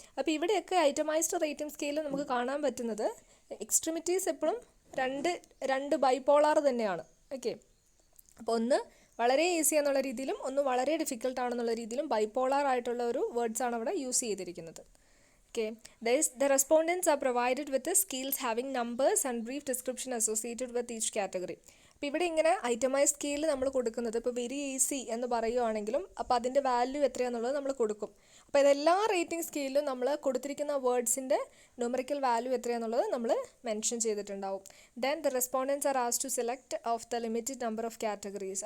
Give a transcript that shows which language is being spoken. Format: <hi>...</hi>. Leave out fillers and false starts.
<ml>അപ്പോൾ ഇവിടെയൊക്കെ itemised rating സ്കെയിലിൽ നമുക്ക് കാണാൻ പറ്റുന്നത് എക്സ്ട്രീമിറ്റീസ് എപ്പോഴും രണ്ട് ബൈപോളാർ തന്നെയാണ്. ഓക്കെ, അപ്പോൾ ഒന്ന് വളരെ ഈസി എന്നുള്ള രീതിയിലും ഒന്ന് വളരെ ഡിഫിക്കൽട്ട് ആണെന്നുള്ള രീതിയിലും ബൈപോളാർ ആയിട്ടുള്ള ഒരു വേർഡ്സാണ് അവിടെ യൂസ് ചെയ്തിരിക്കുന്നത്.</ml> <en>Okay, the respondents are provided with the skills having numbers and brief description associated with each category.</en> <ml>അപ്പോൾ ഇവിടെ ഇങ്ങനെ ഐറ്റമൈസ് സ്കെയിൽ നമ്മൾ കൊടുക്കുന്നത്, ഇപ്പോൾ വെരി ഈസി എന്ന് പറയുവാണെങ്കിലും അപ്പോൾ അതിൻ്റെ വാല്യൂ എത്രയാണെന്നുള്ളത് നമ്മൾ കൊടുക്കും. അപ്പോൾ ഇതെല്ലാ റേറ്റിംഗ് സ്കെയിലും നമ്മൾ കൊടുത്തിരിക്കുന്ന വേർഡ്സിൻ്റെ ന്യൂമറിക്കൽ വാല്യൂ എത്രയാണെന്നുള്ളത് നമ്മൾ മെൻഷൻ ചെയ്തിട്ടുണ്ടാവും.</ml> <en>Then the respondents are asked to select of the limited number of categories.</en>